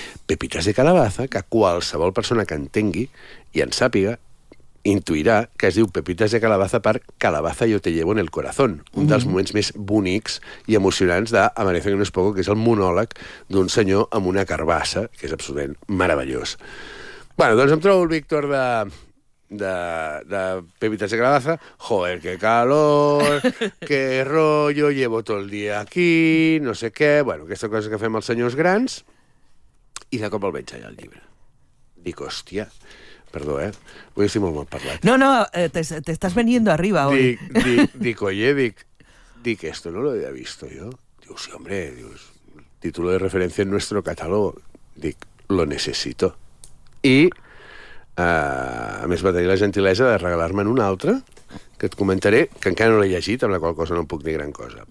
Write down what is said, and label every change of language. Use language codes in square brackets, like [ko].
[ca] Pepites de Calabaza, que qualsevol persona que entengui i en sàpiga, intuirà que es diu Pepites de Calabaza per Calabaza, yo te llevo en el corazón. Un dels moments més bonics i emocionants d'Amanece que no es poco, que és el monòleg d'un senyor amb una carbassa, que és absolutament meravellós. Bueno, doncs em trobo el Víctor de Pepites de Calabaza. [es] Joder, qué calor, qué rollo, llevo todo el día aquí, [ca] no sé què. Bueno, aquesta cosa que fem els senyors grans. I de cop el veig allà al llibre. Dic, hòstia... Perdó, eh? Avui estic molt mal parlat. [es] No, no, te estás veniendo arriba hoy. Dic, oye, dic, esto no lo había visto yo. Dius, sí, hombre, dius, título de referencia en nuestro catálogo. Dic, lo necesito. [ca] I, a més, va tenir la gentilesa de regalar-me'n un altre, que et comentaré, que encara no l'he llegit, amb la qual cosa no puc dir gran cosa.